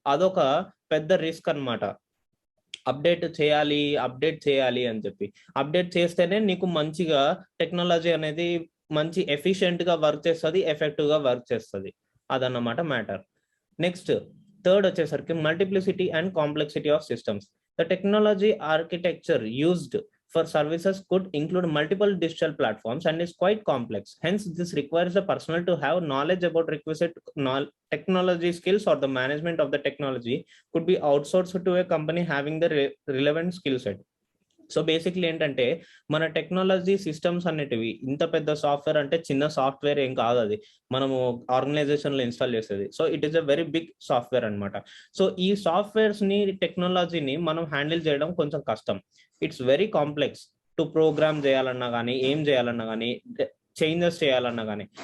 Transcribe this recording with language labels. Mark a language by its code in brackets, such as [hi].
[te] అదొక పెద్ద రిస్క్ అన్నమాట. అప్డేట్ చేయాలి అని చెప్పి అప్డేట్ చేస్తేనే నీకు మంచిగా టెక్నాలజీ అనేది మంచి ఎఫిషియెంట్ గా వర్క్ చేస్తుంది, ఎఫెక్టివ్ గా వర్క్ చేస్తుంది. అదన్నమాట మ్యాటర్. నెక్స్ట్ థర్డ్ వచ్చేసరికి multiplicity and complexity of systems. [en] The technology architecture used for services could include multiple digital platforms and is quite complex. Hence, this requires a personnel to have knowledge about requisite technology skills, or the management of the technology could be outsourced to a company having the relevant skill set. [te] So basically ఏంటంటే మన technology systems అనేటివి ఇంత పెద్ద software అంటే చిన్న software ఏం కాదు, అది మనము ఆర్గనైజేషన్ లో ఇన్స్టాల్ చేసేది. So [en] it is a very big software [te] అనమాట. సో ఈ సాఫ్ట్వేర్స్ ని, టెక్నాలజీని మనం హ్యాండిల్ చేయడం కొంచెం కష్టం. [en] it's very complex to [te] programme చేయాలన్నా కానీ, ఏం చేయాలన్నా కానీ, చేంజెస్ చేయాలన్నా కానీ.